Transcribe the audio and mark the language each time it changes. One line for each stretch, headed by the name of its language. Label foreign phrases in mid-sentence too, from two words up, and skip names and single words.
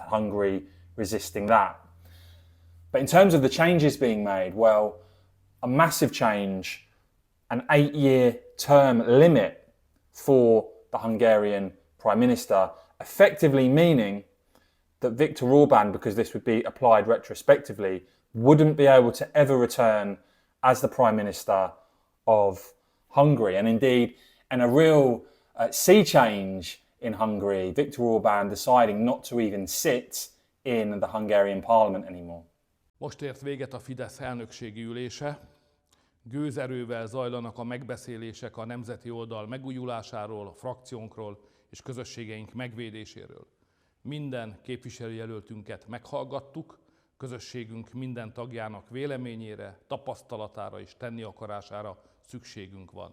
English: Hungary resisting that. But in terms of the changes being made, well, a massive change, an 8-year term limit for the Hungarian Prime Minister, effectively meaning that Viktor Orban, because this would be applied retrospectively, wouldn't be able to ever return as the Prime Minister of Hungary. And indeed, in a real sea change in Hungary, Viktor Orban deciding not to even sit in the Hungarian parliament anymore.
Hungarian: Most ért véget a Fidesz elnökségi ülése. Gőzerővel zajlanak a megbeszélések a nemzeti oldal megújulásáról, a frakciónkról és közösségeink megvédéséről. Minden képviselőjelöltünket meghallgattuk, közösségünk minden tagjának véleményére, tapasztalatára és tenni akarására szükségünk van.